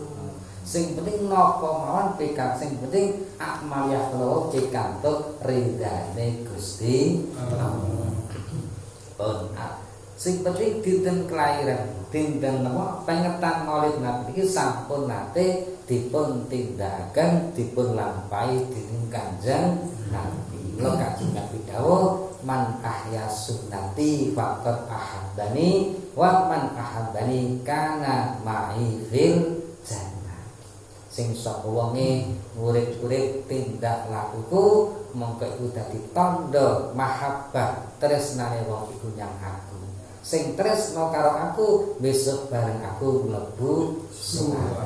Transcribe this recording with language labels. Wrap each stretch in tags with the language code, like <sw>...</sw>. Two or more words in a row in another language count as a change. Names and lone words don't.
<jv>Sing penting napa mawon pikan, sing penting amal ya kula pikantuk ridane Gusti Allah. Sing penting dinten kelahiran, dinten napa pengetan Maulid Nabi iki sampun nate dipun tindakaken, dipun lampahi dening Kanjeng Nabi. Lha Kanjeng Nabi dawuh,</jv> <ar>من أحيا سنتي فقد أحبني ومن أحبني كان معي في الجنة.</ar> <jv>Sing sapa wonge urip-urip tindak lakuku mongko iku dadi tandha mahabbah tresnane wong iku nyang aku. Sing tresno karo aku besok bareng aku mlebu swarga.</jv>